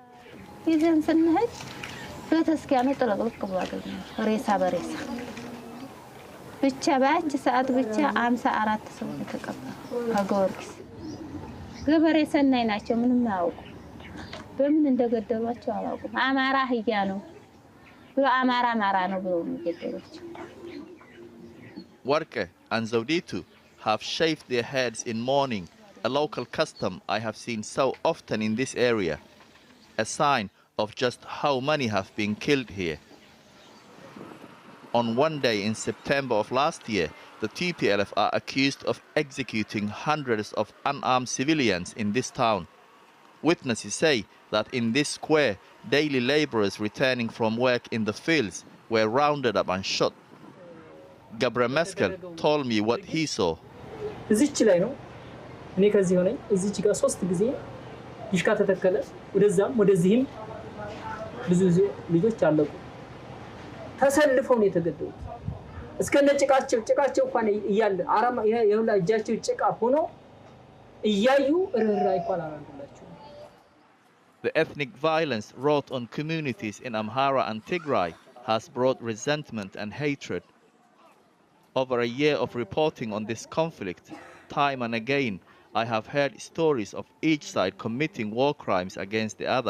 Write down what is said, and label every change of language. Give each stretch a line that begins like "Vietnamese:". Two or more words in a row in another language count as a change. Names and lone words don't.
Amharic: በምን እንደገደሏቸው አላውቅም አማራ ህያ ነው ብሎ አማራ ነው ብሎ የሚገደሏቸው
English: Warke and Zauditu have shaved their heads in mourning, a local custom I have seen so often in this area, a sign of just how many have been killed here. On one day in September of last year, the TPLF are accused of executing hundreds of unarmed civilians in this town. Witnesses say that in this square, daily laborers returning from work in the fields were rounded up and shot. Mekelle told me what he saw.
Amharic: እዚች ላይ ነው እኔ ከዚህ ሆነኝ እዚች ጋር 3 ጊዜ ይሽካ ተተከለ ወደዛም ወደዚህም ብዙ ልጆች አለቁ ተሰልፈው ነው የተገደሉት እስከነ ጭቃቸው እንኳን እያለ አራማ የሁላ እጃቸው ጭቃ ሆኖ እያዩ ርህራሄ እንኳን አላደረጉላቸው።
English: The ethnic violence wrought on communities in Amhara and Tigray has brought resentment and hatred. Over a year of reporting on this conflict, time and again, I have heard stories of each side committing war crimes against the other.